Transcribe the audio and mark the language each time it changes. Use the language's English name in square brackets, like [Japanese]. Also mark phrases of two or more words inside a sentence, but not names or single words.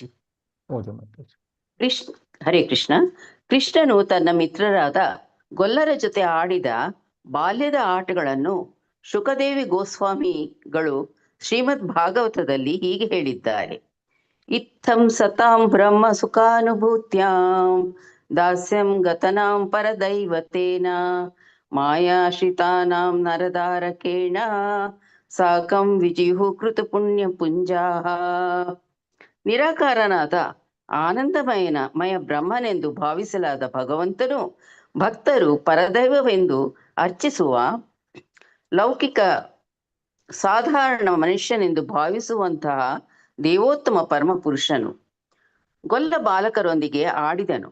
[Kannada] ಓದಿ ಮಾತಾಜಿ. ಹರೇ ಕೃಷ್ಣ. ಕೃಷ್ಣನು ತನ್ನ ಮಿತ್ರರಾದ ಗೊಲ್ಲರ ಜೊತೆ ಆಡಿದ ಬಾಲ್ಯದ ಆಟಗಳನ್ನು ಶುಕದೇವಿ ಗೋಸ್ವಾಮಿಗಳು ಶ್ರೀಮದ್ ಭಾಗವತದಲ್ಲಿ ಹೀಗೆ ಹೇಳಿದ್ದಾರೆ. [Sanskrit] ಇತ್ತಂ ಸತಾಂ ಬ್ರಹ್ಮ ಸುಖಾನುಭೂತ್ಯಾಂ ದಾಸ್ಯಂ ಗತನಾಂ ಪರದೈವತೇನ ಮಾಯಾಶ್ರಿತಾನಾಂ ನರದಾರಕೇಣ ಸಾಕಂ ವಿಜಿಹು ಕೃತ ಪುಣ್ಯ ಪುಂಜಾಹ. [Kannada] ನಿರಾಕಾರನಾದ ಮಯ ಬ್ರಹ್ಮನೆಂದು ಭಾವಿಸಲಾದ ಭಗವಂತನು ಭಕ್ತರು ಪರದೈವವೆಂದು ಅರ್ಚಿಸುವ ಲೌಕಿಕ ಸಾಧಾರಣ ಮನುಷ್ಯನೆಂದು ಭಾವಿಸುವಂತಹ ದೇವೋತ್ತಮ ಪರಮ ಪುರುಷನು ಗೊಲ್ಲ ಬಾಲಕರೊಂದಿಗೆ ಆಡಿದನು.